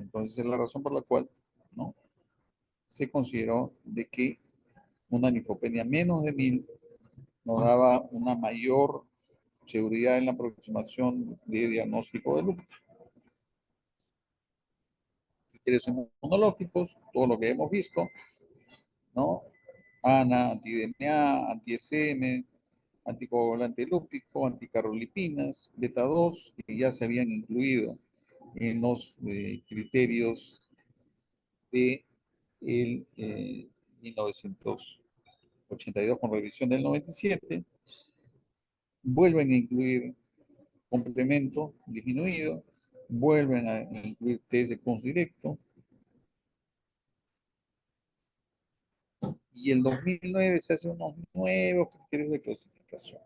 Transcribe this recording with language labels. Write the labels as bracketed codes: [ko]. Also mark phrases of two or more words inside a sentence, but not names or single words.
[es] Entonces es la razón por la cual, ¿no?, se consideró de que una linfopenia menos de 1000 nos daba una mayor seguridad en la aproximación de diagnóstico de lupus. Criterios inmunológicos, todo lo que hemos visto, ¿no? ANA, anti-DNA, anti-SM, anticoagulante lúpico, anticarolipinas, beta 2, que ya se habían incluido en los criterios de el 1982 con revisión del 97, vuelven a incluir complemento disminuido, vuelven a incluir test de CONS directo, y el 2009 se hacen unos nuevos criterios de clasificación.